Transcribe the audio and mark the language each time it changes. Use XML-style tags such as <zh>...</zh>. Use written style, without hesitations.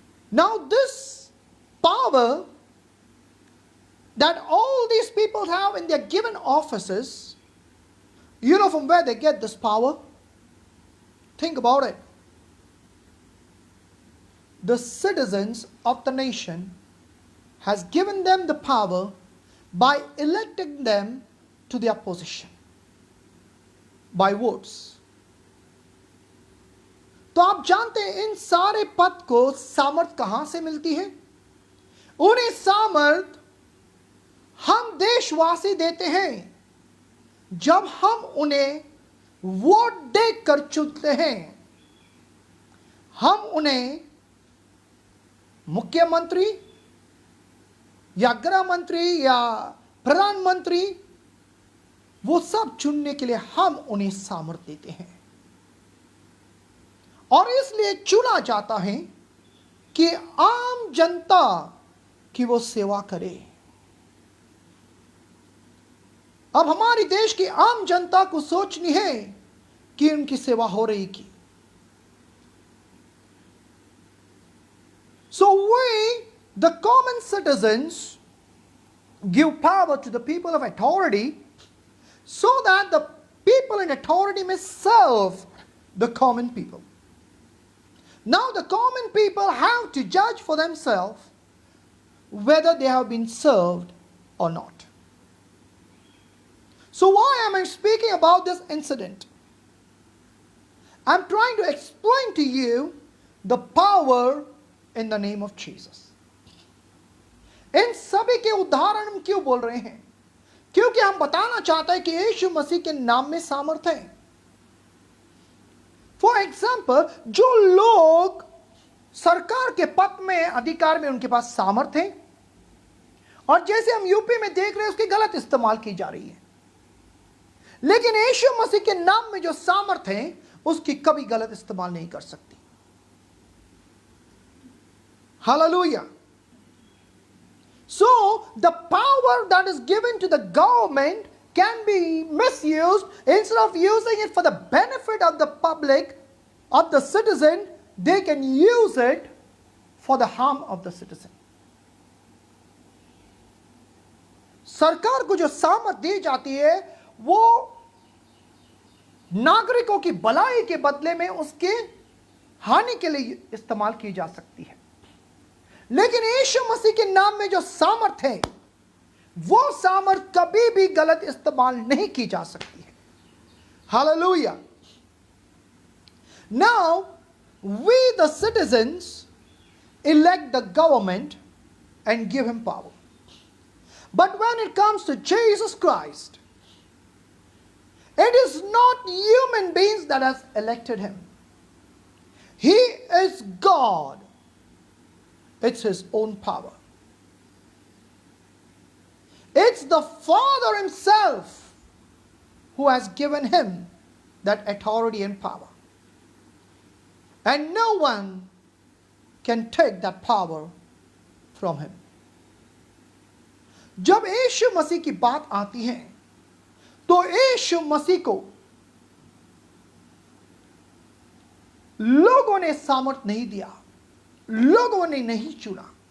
<en>Now this power that all these people have in their given offices, you know from where they get this power? Think about it. The citizens of the nation has given them the power by electing them to their position by votes.</en> <hi>तो आप जानते हैं इन सारे पद को सामर्थ कहां से मिलती है? उन्हें सामर्थ हम देशवासी देते हैं जब हम उन्हें वोट देकर चुनते हैं। हम उन्हें मुख्यमंत्री या गृह मंत्री या प्रधानमंत्री, वो सब चुनने के लिए हम उन्हें सामर्थ्य देते हैं, और इसलिए चुना जाता है कि आम जनता की वो सेवा करे। अब हमारी देश की आम जनता को सोचनी है कि उनकी सेवा हो रही की।</hi> <en>So we, the common citizens, give power to the people of authority so that the people in authority may serve the common people. Now the common people have to judge for themselves whether they have been served or not. So why am I speaking about this incident? I'm trying to explain to you the power in the name of Jesus.</en> <hi>इन सभी के उदाहरण हम क्यों बोल रहे हैं? क्योंकि हम बताना चाहते हैं कि यीशु मसीह के नाम में सामर्थ्य है।</hi> <en>for example,</en> <hi>जो लोग सरकार के पद में, अधिकार में, उनके पास सामर्थ्य है, और जैसे हम यूपी में देख रहे हैं उसकी गलत इस्तेमाल की जा रही है, लेकिन यीशु मसीह के नाम में जो सामर्थ्य है उसकी कभी गलत इस्तेमाल नहीं कर सकती। Hallelujah.</hi> <en>So the power that is given to the government can be misused. Instead of using it for the benefit of the public, of the citizen, they can use it for the harm of the citizen.</en> <hi>सरकार को जो सामर्थ दी जाती है वो नागरिकों की भलाई के बदले में उसके हानि के लिए इस्तेमाल की जा सकती है, लेकिन यीशु मसीह के नाम में जो सामर्थ है वो सामर्थ कभी भी गलत इस्तेमाल नहीं की जा सकती है। Hallelujah.</hi> <en>Now we the citizens elect the government and give him power, but when it comes to Jesus Christ, it is not human beings that has elected him. He is God. It's his own power. It's the Father himself who has given him that authority and power. And no one can take that power from him.</en> <hi>जब यीशु मसीह की बात आती है तो यीशु मसीह को लोगों ने सामर्थ नहीं दिया, लोगों ने नहीं चुना।</hi>